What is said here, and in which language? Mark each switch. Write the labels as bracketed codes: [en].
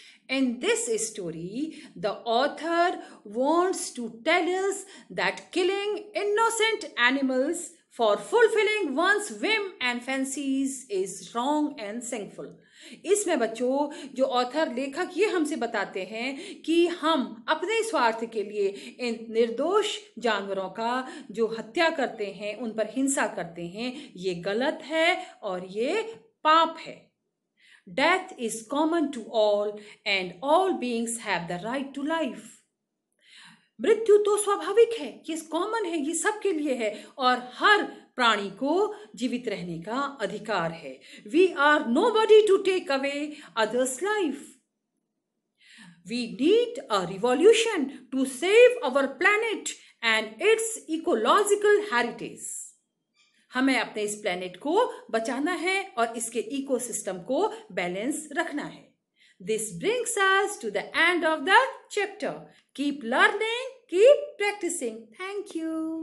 [en] In this story, the author wants to tell us that killing innocent animals for fulfilling one's whim and fancies is wrong and sinful. [hi] इसमें बच्चों जो author लेखक ये हमसे बताते हैं कि हम अपने स्वार्थ के लिए इन निर्दोष जानवरों का जो हत्या करते हैं, उन पर हिंसा करते हैं, ये गलत है और ये पाप है। [en] Death is common to all and all beings have the right to life. [hi] मृत्यु तो स्वाभाविक है, ये कॉमन है, ये सबके लिए है और हर प्राणी को जीवित रहने का अधिकार है. [en] We are nobody to take away others life. We need a revolution to save our planet and its ecological heritage. [hi] हमें अपने इस प्लेनेट को बचाना है और इसके इकोसिस्टम को बैलेंस रखना है. [en] This brings us to the end of the chapter. Keep learning, keep practicing. Thank you.